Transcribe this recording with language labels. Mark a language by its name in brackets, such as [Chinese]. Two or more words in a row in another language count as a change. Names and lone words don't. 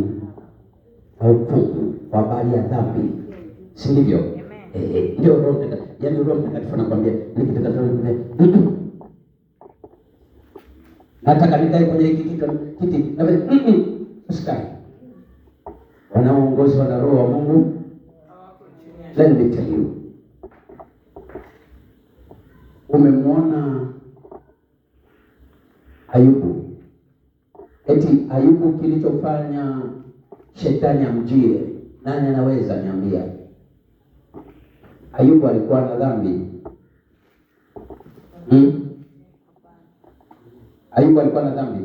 [Swahili] Hukumu, kwa habari ya dhambi. Si ndivyo? Ndio Roho Mtakatifu. Yaani Roho Mtakatifu anakuambia nikitaka nataka nikae kwenye kiti na vile usikae. Wanaoongozwa na Roho wa Mungu. [English] Let me tell you. [Swahili] Umemwona Ayubu. Eti Ayubu kilichofanya shetani amjie, nani anaweza niambia? Ayubu alikuwa na dhambi. Ayubu alikuwa na dhambi.